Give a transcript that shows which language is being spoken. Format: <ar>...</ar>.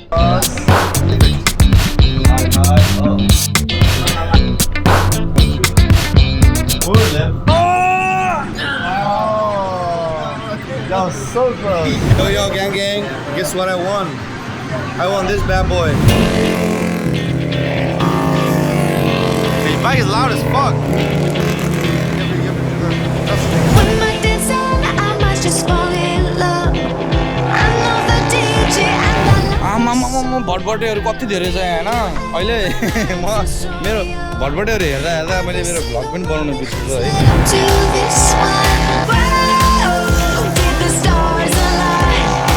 <en>That was so close. Yo, gang, gang. Guess what I won? I won this bad boy. The bike is loud as fuck. When my days end, I might just fall in love. I know the DJ and the</en> <ne>भटभटेहरू कति धेरै छ यहाँ हैन अहिले म मेरो भटभटेहरू हेर्दा हेर्दा मैले मेरो भ्लग पनि बनाउन बिर्सेछु है</ne> <en>to this one. Whoa, did the stars align?</en>